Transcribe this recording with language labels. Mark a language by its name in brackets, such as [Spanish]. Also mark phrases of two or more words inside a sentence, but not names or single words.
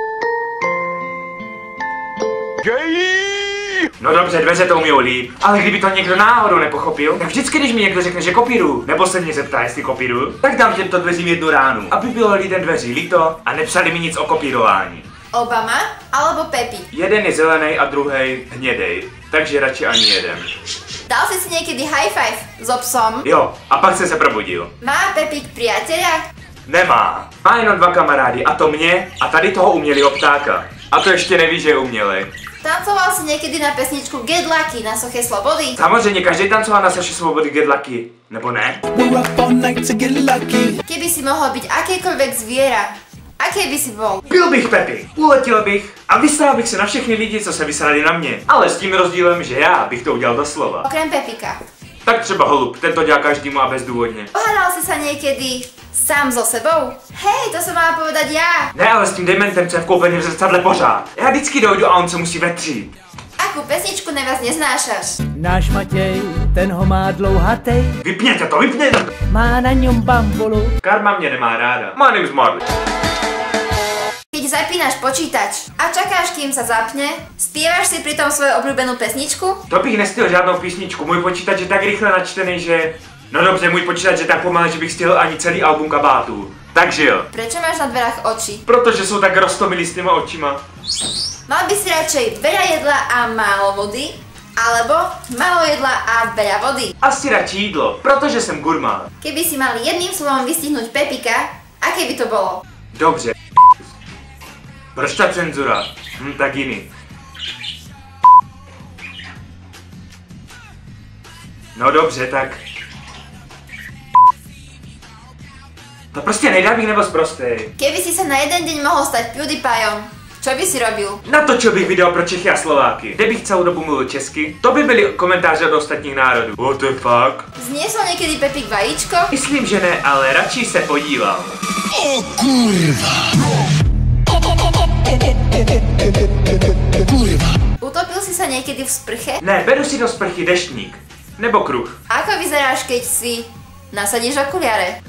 [Czech] No dobře, dveře to umějou líp, ale kdyby to někdo náhodou nepochopil, tak vždycky, když mi někdo řekne, že kopíruju, nebo se mě zeptá, jestli kopíruju, tak dám těmto dveřím jednu ránu, aby bylo lidem dveří líto a nepsali mi nic o kopírování. [Slovak] Obama alebo Pepik? [Czech] Jeden je zelený a druhý hnědej, takže radši ani jeden. [Slovak] Dal si niekedy high five so psom? [Czech] Jo, a pak jsem se probudil. [Slovak] Má Pepik priateľa? [Czech] Nemá. Má jenom dva kamarády, a to mě a tady toho umělého ptáka. A to ještě neví, že je umělej. [Slovak] Tancoval si niekedy na pesničku Get Lucky na Soche Slobody? [Czech] Samozřejmě, každý tancoval na Soše Svobody Get Lucky, nebo ne? [Slovak] Keby si mohol byť akékoľvek zviera, aké by si bol? [Czech] Byl bych Pepik, uletěl bych a vysral bych se na všechny lidi, co se vysrali na mě. Ale s tím rozdílem, že já bych to udělal doslova. [Slovak] Okrem Pepika. [Czech] Tak třeba holub, ten to dělá každému a bezdůvodně. [Slovak] Pohádal si sa niekedy sám so sebou? Hej, to som mala povedať ja. [Czech] Ne, ale s tím dementem, co je vkoupený v zrcadle pořád. Já vždycky dojdu a on se musí vetřít. [Slovak] Akú pesničku neviac neznášaš? [Czech] Náš Matěj, ten ho má dlouhatej, Vypněte to, vypněte to! má na něm bambulu. Karma mě nemá ráda. [English] My name's Marley. [Slovak] Keď zapínaš počítač a čakáš, kým sa zapne, spievaš si pritom svoju obľúbenú pesničku? [Czech] To bych nestihl žádnou písničku, můj počítač je tak rychle načtený, že... No dobře, můj počítač je tak pomalý, že bych stihl ani celý album kabátů. Takže jo. Prečo máš na dverách oči? Protože jsou tak roztomilí s těma očima. [Slovak] Mal by si radšej veľa jedla a málo vody? Alebo málo jedla a veľa vody? [Czech] Asi radši jídlo, protože jsem gurmán. [Slovak] Keby si mal jedným slovom vystihnúť Pepika, aké by to bolo? [Czech] Dobře. Proč ta cenzura? Tak jiný. No dobře, tak... To prostě nejde, abych nebyl sprostej. [Slovak] Keby si sa na jeden deň mohol stať PewDiePieom, čo by si robil? [Czech] Natočil bych video pro Čechy a Slováky, kde bych celou dobu mluvil česky. To by byly komentáře od ostatních národů. [English] What the fuck? [Slovak] Zniesol niekedy Pepik vajíčko? [Czech] Myslím, že ne, ale radši se podíval. O kurva! Kurva! [Slovak] Utopil si sa niekedy v sprche? [Czech] Ne, beru si do sprchy deštník. Nebo kruh. [Slovak] Ako vyzeráš, keď si nasadíš okuliare?